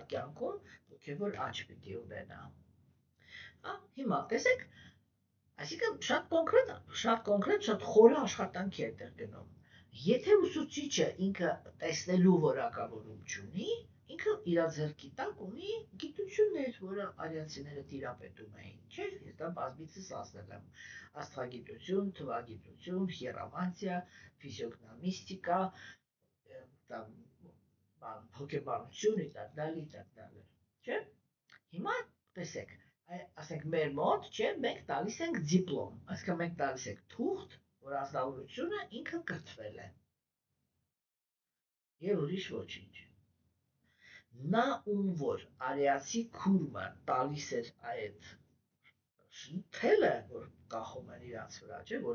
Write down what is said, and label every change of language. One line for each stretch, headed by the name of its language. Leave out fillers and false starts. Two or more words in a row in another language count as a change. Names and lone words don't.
Armenian: կյանքում հոգևոր աճ պիտի ունենա։ Հիմա տեսեք, այսինքն շատ կոնկրետ, շատ խորը աշխատանքի է տեղ գնում։ Եթե ուսուցիչը ինքը տեսնելու որակավորում չունի, ինքը իր ձեռքի տակ ունի գիտություններ, որը արիացիները տիրապետում էին, չէ՞։ Ես դա բազմիցս ասել եմ. աստղագիտություն, թվագիտություն, հիերոմանտիա, ֆիզիոգնոմիստիկա, հոգեբանություն
Russian: и так далее,
Armenian: չէ՞։ Հիմա տեսեք, ասենք մեր մոտ, չէ, մենք տալիս ենք դիպլոմ, այսինքն մենք տալիս ենք թուղթ, որ ազնվորությունը ինքը կրթվել է։ Եվ ուրիշ ոչինչ։ Նա ում որ արիացի քուրմը տալիս էր այդ թելը, որ կախում են իրանց վրա, չէ, որը